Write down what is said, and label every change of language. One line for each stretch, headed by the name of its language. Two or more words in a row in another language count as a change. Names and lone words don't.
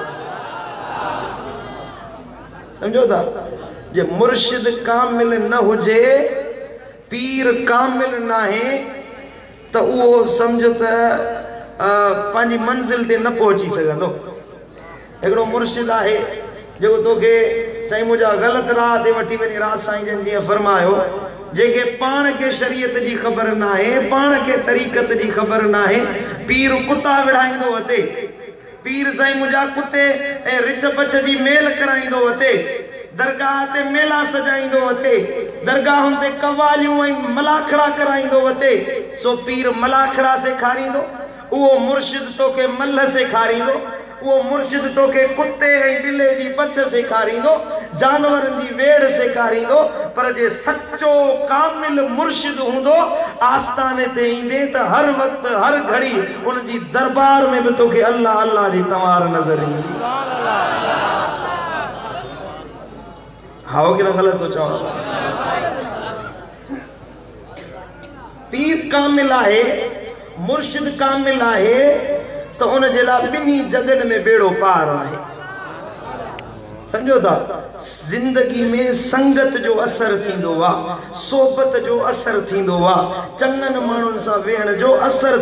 Sindhi: समझो था जे मुर्शिद कामिल न हुजे पीर कामिल नाहे त उहो समझो त पंहिंजी मंज़िल ते न पहुची सघंदो हिकिड़ो मुर्शिद आहे जेको तोखे साईं मुंहिंजा ग़लति राह ते वठी वञी रात साईं जन जीअं फरमायो जेके पाण खे शरीयत जी ख़बर नाहे पाण खे तरीक़त जी ख़बर नाहे पीर कुता विढ़ाईंदो अते पीर साईं मुंहिंजा कुते ऐं रिछ पछ जी मेल कराईंदो अते दरगाह ते मेला सजाईंदो अते दरगाहुनि ते कवालियूं ऐं मलाखड़ा कराईंदो अते सो पीर मलाखड़ा सेखारींदो उहो मुर्शिद तोखे मल्ह सेखारींदो वो मुर्शिद तोखे कुत्ते ऐं बिले जी पछ सेखारींदो जानवरनि जी वेड़ सेखारींदो पर जे सच्चो कामिल मुर्शिद हूंदो आस्थाने ते ईंदे त हर वक्त हर घड़ी उन जी दरबार में भी तोखे अल्लाह अल्लाह जी तवार नजर ईंदी हाओ कि न गलत तो चवां पीर कामिल आहे मुर्शिद कामिल आहे तो उन जे लाइ ॿिन्ही जगन में बेड़ो पार आहे समझो था जिंदगी में संगत जो असर थींदो आहे सोबत जो असर थींदो आहे चङनि माण्हुनि सां वेहण जो असर